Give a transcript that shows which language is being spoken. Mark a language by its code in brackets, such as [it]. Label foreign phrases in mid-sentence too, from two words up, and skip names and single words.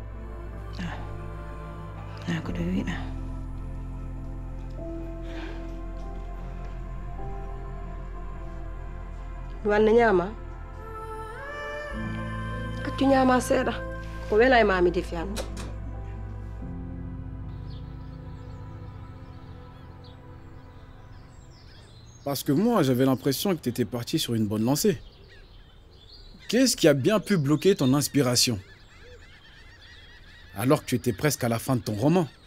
[ff] na ko ɗo wiɗa wanne ñaama accu ñaama seeɗa ko wela e mami defi han [fr] Parce que moi, j'avais l'impression que tu étais parti sur une bonne lancée. Qu'est-ce qui a bien pu bloquer ton inspiration? Alors que tu étais presque à la fin de ton roman.